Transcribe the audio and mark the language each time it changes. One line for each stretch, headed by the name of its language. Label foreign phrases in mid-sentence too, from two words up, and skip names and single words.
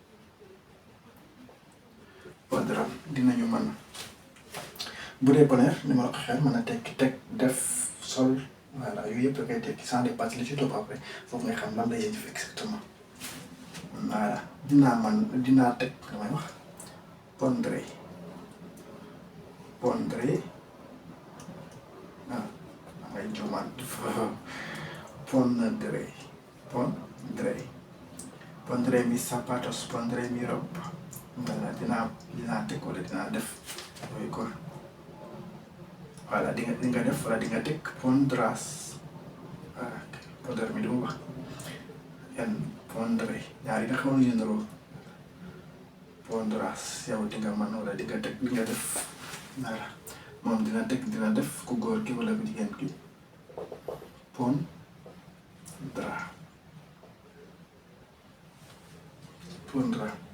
Wolof: dinañu mën a bu dee poner ni ma la ko xel mën a tekki teg def sol voilà yooyu yëpp da koy tekki
French: sans dépasse
Wolof: li ci topp après foofu ngay xam lan lay
French: signifier exactement
Wolof: voilà dinaa teg damay wax pondré damay juumaat
Spanish: pondré mis zapatos pondré mi ropa
Wolof: voilà dinaa teg wala dinaa def yooyu ko voilà di nga def wala di nga teg
Spanish: pondrás pondré mi
Wolof: duma wax pondré ñaari nga xamoon ñu niroo pondrás yow di nga mën wala di nga teg di nga def voilà moom dina teg dina def ku góor ki wala ku jigéen ki
Spanish: pondrá pondrá